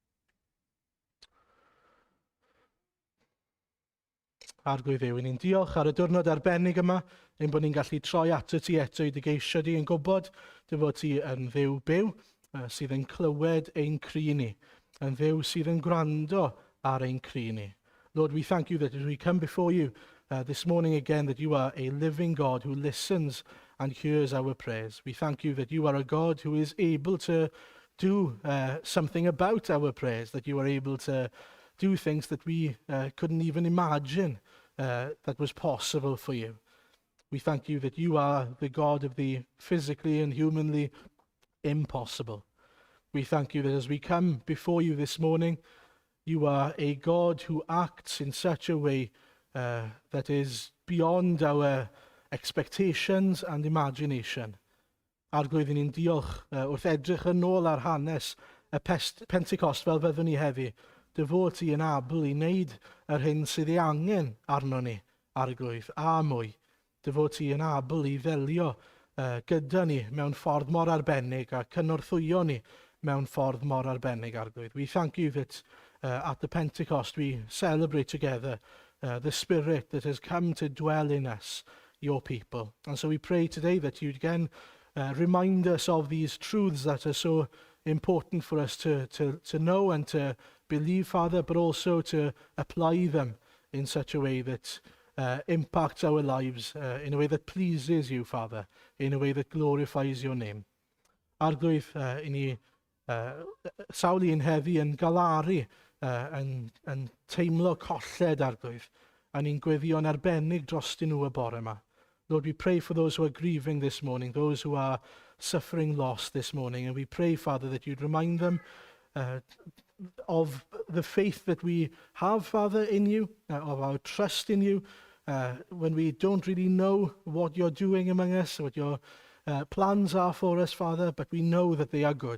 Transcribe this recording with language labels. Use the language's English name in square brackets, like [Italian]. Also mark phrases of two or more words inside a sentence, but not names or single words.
[Welsh] Arglwydd Dduw, ni'n diolch ar y diwrnod arbennig yma, ein bod ni'n gallu troi ato ti eto i dy geisio di yn gwybod dy fod ti yn dduw byw, sydd yn clywed ein cri ni, yn dduw sydd yn gwrando ar ein cri ni. [English] Lord, we thank you that as we come before you this morning again, that you are a living God who listens and hears our prayers. We thank you that you are a God who is able to do something about our prayers, that you are able to do things that we couldn't even imagine that was possible for you. We thank you that you are the God of the physically and humanly impossible. We thank you that as we come before you this morning, you are a God who acts in such a way that is beyond our expectations and imagination. [Welsh] Arglwydd ni'n diolch wrth edrych yn ôl ar hanes y Pentecost fel fyddwn ni heddi, dy fod ti yn abl i wneud yr hyn sydd ei angen arno ni, Arglwydd, a mwy. Dy fod ti yn abl i ddelio gyda ni mewn ffordd mor arbennig a cynorthwyo ni mewn ffordd mor arbennig, Arglwydd. [English] We thank you that at the Pentecost we celebrate together the Spirit that has come to dwell in us, your people. And so we pray today that you again remind us of these truths that are so important for us to know and to believe, Father, but also to apply them in such a way that impacts our lives in a way that pleases you, Father, in a way that glorifies your name. [Welsh] Arglwydd, i ni sawl un heddi yn galaru, yn teimlo colled, Arglwydd, a ni'n gweddio'n arbennig drostyn nhw y bore yma. [English] Lord, we pray for those who are grieving this morning, those who are suffering loss this morning, and we pray, Father, that you'd remind them of the faith that we have, Father, in you, of our trust in you, when we don't really know what you're doing among us, what your plans are for us, Father, but we know that they are good.